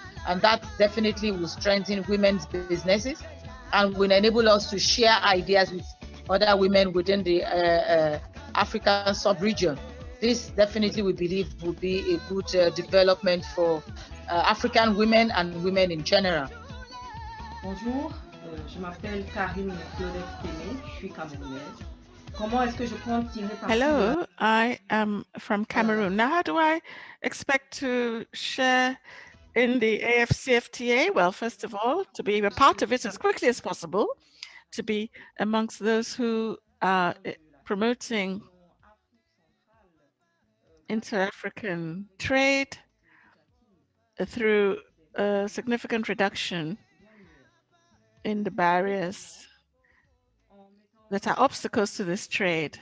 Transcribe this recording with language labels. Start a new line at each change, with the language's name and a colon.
English: And that definitely will strengthen women's businesses and will enable us to share ideas with other women within the African sub-region. This definitely, we believe, will be a good development for African women and women in general.
French: Bonjour, je m'appelle Karine Claudette Témé, je suis camerounaise. Comment est-ce que je compte tirer parti
English: Hello, I am from Cameroon. Now, how do I expect to share in the AFCFTA? Well, first of all, to be a part of it as quickly as possible, to be amongst those who are promoting inter-African trade through a significant reduction in the barriers that are obstacles to this trade.